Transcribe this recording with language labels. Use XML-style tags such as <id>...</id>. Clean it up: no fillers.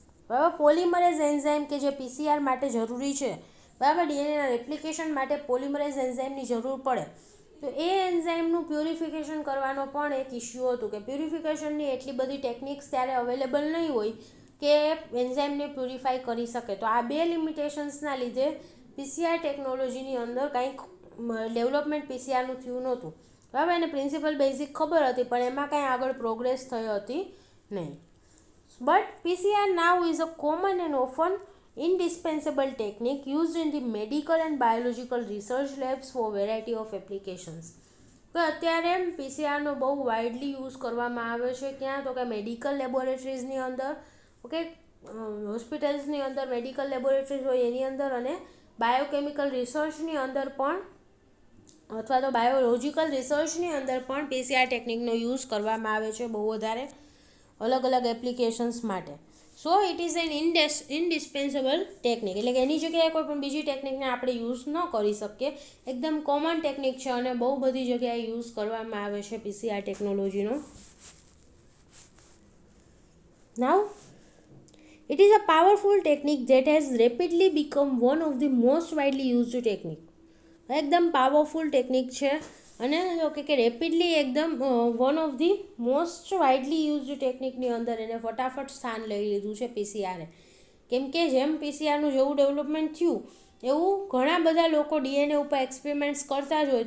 <gu>બરાબર, polymerase enzyme કે જે પીસીઆર માટે જરૂરી છે, બરાબર, ડીએનએના રેપ્લિકેશન માટે પોલિમરેઝ એન્ઝાઇમની જરૂર પડે તો એ એન્ઝાઇમનું પ્યુરિફિકેશન કરવાનો પણ એક ઇસ્યુ હતું કે પ્યુરિફિકેશનની એટલી બધી ટેકનિક્સ ત્યારે અવેલેબલ નહીં હોય કે એન્ઝાઇમને પ્યુરિફાઈ કરી શકે. તો આ 2 લિમિટેશન્સના લીધે પીસીઆર ટેકનોલોજીની અંદર કંઈક ડેવલપમેન્ટ પીસીઆરનું થયું નહોતું. બરાબર, એને પ્રિન્સિપલ બેઝિક ખબર હતી પણ એમાં કાંઈ આગળ પ્રોગ્રેસ થઈ હતી નહીં.</gu> <en>But PCR now is a common and often indispensable technique used in the medical and biological research labs for variety of applications.</en> <gu>તો અત્યારે પીસીઆરનો બહુ વાઇડલી યુઝ કરવામાં આવે છે ક્યાં તો કે મેડિકલ લેબોરેટરીઝની અંદર, ઓકે, હોસ્પિટલ્સની અંદર મેડિકલ લેબોરેટરીઝ હોય એની અંદર, અને બાયોકેમિકલ રિસર્ચની અંદર પણ અથવા તો બાયોલોજિકલ રિસર્ચની અંદર પણ પીસીઆર ટેકનિકનો યુઝ કરવામાં આવે છે બહુ વધારે અલગ અલગ એપ્લિકેશન્સ માટે.</gu> <en>so it is an indispensable technique,</en> <gu>એટલે કે એની જગ્યાએ કોઈ પણ બીજી ટેકનિકને આપણે યુઝ ન કરી શકીએ. એકદમ કોમન ટેકનિક છે અને બહુ બધી જગ્યાએ યુઝ કરવામાં આવે છે પીસીઆર ટેકનોલોજીનો.</gu> <en>Now it is a powerful technique that has rapidly become one of the most widely used technique.</en> <gu>એકદમ પાવરફુલ ટેકનિક છે અને ઓકે કે રેપિડલી એકદમ</gu> <en>one of the most widely used</en> <gu>ટેકનિકની અંદર એને ફટાફટ સ્થાન લઈ લીધું છે પીસીઆરે. કેમ કે જેમ પીસીઆરનું જેવું ડેવલપમેન્ટ થયું એવું ઘણા બધા લોકો ડીએનએ ઉપર એક્સપેરિમેન્ટ્સ કરતા જ હોય.</gu>